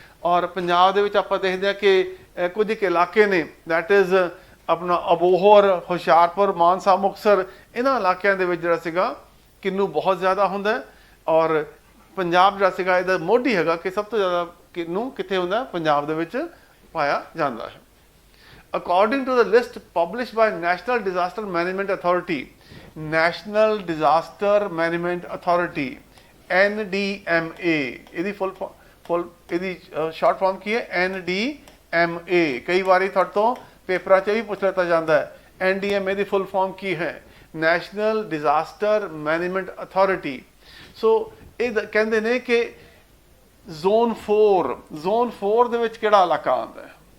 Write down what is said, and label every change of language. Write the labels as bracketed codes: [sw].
[pa] ਔਰ ਪੰਜਾਬ ਦੇ ਵਿੱਚ ਆਪਾਂ ਦੇਖਦੇ ਹਾਂ ਕਿ ਕੁਝ ਇੱਕ ਇਲਾਕੇ ਨੇ, [en] that is [pa] ਆਪਣਾ ਅਬੋਹਰ, ਹੁਸ਼ਿਆਰਪੁਰ, ਮਾਨਸਾ, ਮੁਕਤਸਰ, ਇਹਨਾਂ ਇਲਾਕਿਆਂ ਦੇ ਵਿੱਚ ਜਿਹੜਾ ਸੀਗਾ ਕਿੰਨੂ ਬਹੁਤ ਜ਼ਿਆਦਾ ਹੁੰਦਾ। ਔਰ ਪੰਜਾਬ ਜਿਹੜਾ ਸੀਗਾ ਇਹਦਾ ਮੋਢੀ ਹੈਗਾ ਕਿ ਸਭ ਤੋਂ ਜ਼ਿਆਦਾ ਕਿੰਨੂ ਕਿੱਥੇ ਹੁੰਦਾ? ਪੰਜਾਬ ਦੇ ਵਿੱਚ ਪਾਇਆ ਜਾਂਦਾ ਹੈ। [en] According to the list published by National Disaster Management Authority, National Disaster Management Authority NDMA, [pa] ਇਹਦੀ ਫੁੱਲ ਇਹਦੀ ਸ਼ਾਰਟ ਫਾਰਮ ਕੀ ਹੈ? [en] NDMA। [pa] ਕਈ ਵਾਰੀ ਤੁਹਾਡੇ ਤੋਂ ਪੇਪਰਾਂ 'ਚ ਵੀ ਪੁੱਛ ਲਿੱਤਾ ਜਾਂਦਾ ਹੈ NDMA ਦੀ ਫੁੱਲ ਫਾਰਮ ਕੀ ਹੈ? National disaster management authority. ਸੋ ਇਹ ਕਹਿੰਦੇ ਨੇ ਕਿ ਜ਼ੋਨ 4 ਦੇ ਵਿੱਚ ਕਿਹੜਾ ਇਲਾਕਾ ਆਉਂਦਾ ਹੈ?